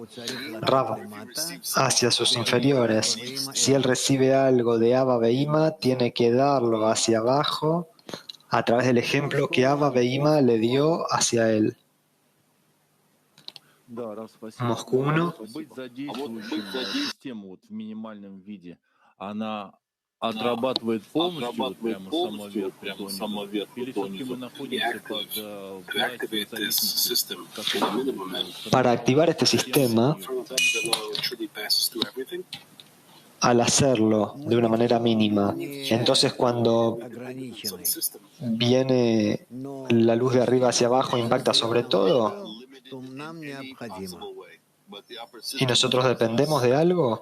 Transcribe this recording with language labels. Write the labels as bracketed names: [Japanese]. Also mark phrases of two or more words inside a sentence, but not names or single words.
[Spanish] Rav, hacia sus inferiores. Si él recibe algo de Abba Beima, tiene que darlo hacia abajo a través del ejemplo que Abba Beima le dio hacia él. Moscú 1. [Russian] Отрабатывает полностью, прямо с самого верха, или все-таки мы находимся под властью [Spanish] Para activar este sistema, al hacerlo de una manera mínima, entonces cuando viene la luz de arriba hacia abajo, impacta sobre todo, y nosotros dependemos de algo.